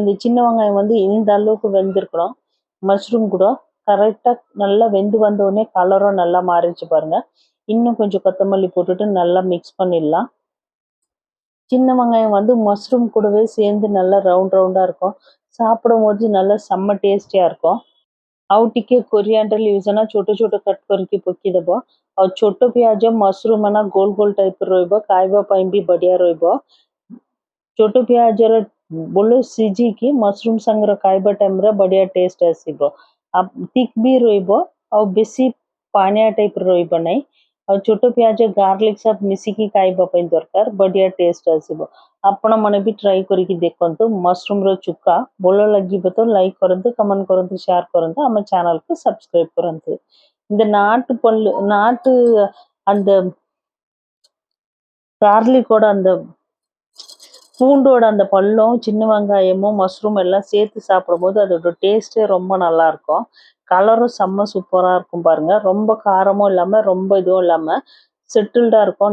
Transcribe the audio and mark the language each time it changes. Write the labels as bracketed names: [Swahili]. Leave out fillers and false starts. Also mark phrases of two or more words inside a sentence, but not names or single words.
[Tamil] இந்த சின்ன வெங்காயம் வந்து இந்த அளவுக்கு வெந்திருக்கணும்। மஷ்ரூம் கூட கரெக்டா நல்லா வெந்து வந்த உடனே கலரும் நல்லா மாறிடுச்சு பாருங்க। இன்னும் கொஞ்சம் கொத்தமல்லி போட்டுட்டு நல்லா மிக்ஸ் பண்ணிடலாம்। சின்ன வெங்காயம் வந்து மஷ்ரூம் கூடவே சேர்ந்து நல்லா ரவுண்டா இருக்கும். சாப்பிடும்போது நல்லா செம்ம டேஸ்டியா இருக்கும். [Odia] ଆଉ ଟିକେ [English] coriander leaves [Odia] ନା ଛୋଟ ଛୋଟ କଟ୍ କରିକି ପକେଇଦବ। ଆଉ ଛୋଟ ପିଆଜ, ମସରୁମ୍ ନା ଗୋଲ ଗୋଲ ଟାଇପର ରହିବ, ଖାଇବା ପାଇଁ ବି ବଢିଆ ରହିବ। ଛୋଟ ପିଆଜର ଭଲ ସିଝିକି ମସରୁମ୍ ସାଙ୍ଗରେ ଖାଇବା ଟାଇମ୍‌ରେ ବଢିଆ ଟେଷ୍ଟ ଆସିବ। ଥିକ୍ ବି ରହିବ ଆଉ ବେଶୀ ପାଣିଆ ଟାଇପ୍‌ର ରହିବ ନାହିଁ। ଆଉ ଛୋଟ ପିଆଜ ଗାର୍ଲିକ ସହ ମିଶିକି ଖାଇବା ପାଇଁ ଦରକାର, ବଢିଆ ଟେଷ୍ଟ ଆସିବ। ଆପଣମାନେ ବି ଟ୍ରାଏ କରିକି ଦେଖନ୍ତୁ। ମସରୁମ୍‌ର ଚୁକା ଭଲ ଲାଗିବ ତ ଲାଇକ୍ କରନ୍ତୁ, କମେଣ୍ଟ କରନ୍ତୁ, ஷேர் କରନ୍ତୁ, ଆମ ଚ୍ୟାନେଲକୁ ସବସ୍କ୍ରାଇବ୍ କରନ୍ତୁ। [Tamil] இந்த நாட்டு அந்த கார்லிக்கோட அந்த பூண்டோட அந்த பல்லும், சின்ன வெங்காயமும், மஷ்ரூம் எல்லாம் சேர்த்து சாப்பிடும்போது அதோட டேஸ்ட்டே ரொம்ப நல்லாயிருக்கும். கலரும் செம்ம சூப்பரா இருக்கும் பாருங்க. ரொம்ப காரமும் இல்லாம, ரொம்ப இதுவும் இல்லாம செட்டில்டா இருக்கும்.